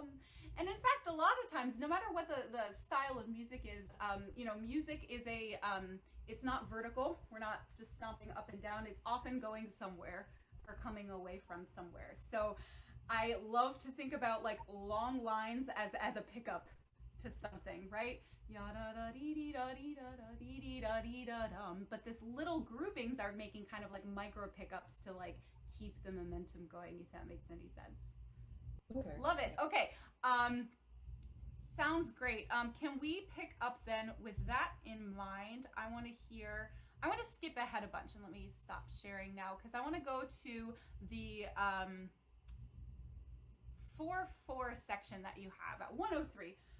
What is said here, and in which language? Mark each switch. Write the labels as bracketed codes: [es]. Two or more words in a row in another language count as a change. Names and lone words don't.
[en] And in fact, a lot of times, no matter what the style of music is, music is it's not vertical. We're not just stomping up and down. It's often going somewhere or coming away from somewhere. So I love to think about like long lines as a pickup to something, right? Ya da da dee dee da dee da da dee dee da dee da dum. But this little groupings are making kind of like micro pickups to like keep the momentum going, if that makes any sense. Okay. Love it. Okay. Sounds great. Can we pick up then with that in mind? I want to skip ahead a bunch and let me stop sharing now because I want to go to the 4/4 section that you have at 103.